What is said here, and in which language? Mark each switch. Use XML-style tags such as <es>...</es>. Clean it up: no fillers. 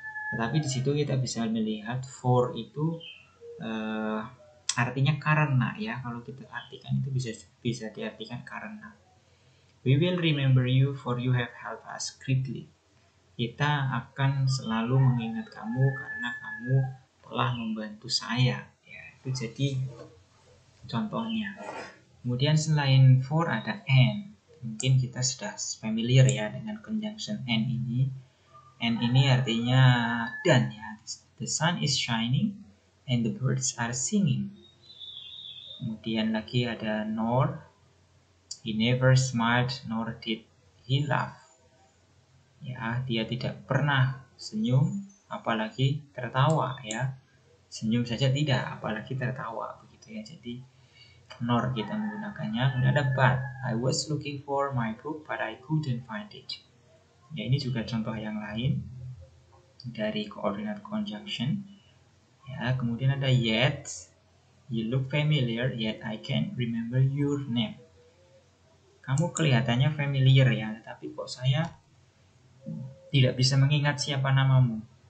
<id>Tetapi di situ kita bisa melihat for itu artinya karena ya. Kalau kita artikan itu bisa diartikan karena.</id> <en>We will remember you for you have helped us greatly.</en> <id>Kita akan selalu mengingat kamu karena kamu telah membantu saya. Ya, itu jadi contohnya. Kemudian selain for ada and. Mungkin kita sudah familiar ya dengan conjunction and ini. And ini artinya dan ya.</id> <en>The sun is shining and the birds are singing.</en> <id>Kemudian lagi ada nor.</id> <en>He never smiled nor did he laugh.</en> <id>Ya, dia tidak pernah senyum apalagi tertawa ya. Senyum saja tidak, apalagi tertawa begitu ya. Jadi nor kita menggunakannya. Kemudian ada but.</id> <en>I was looking for my book but I couldn't find it.</en> <id>Ya, ini juga contoh yang lain dari coordinate conjunction. Ya, kemudian ada yet.</id> <en>You look familiar yet I can't remember your name.</en> <id>Kamu kelihatannya familiar ya, tapi kok saya tidak bisa mengingat siapa namamu.</id>